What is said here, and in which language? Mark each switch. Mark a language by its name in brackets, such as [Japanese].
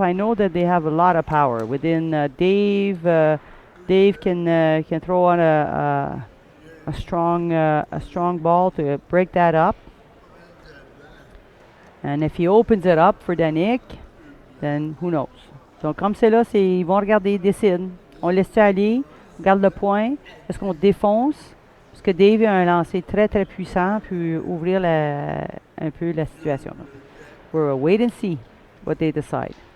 [English] I know that they have a lot of power within Dave. Dave can throw on a strong ball to break that up. And if he opens it up for Danick, then who knows. [French] Donc comme c'est là, ils vont regarder, ils décident. On laisse aller, on garde le point. Est-ce qu'on défonce? Parce que Dave a un lancer très très puissant, puis ouvrir un peu la situation. [English] We'll wait and see what they decide.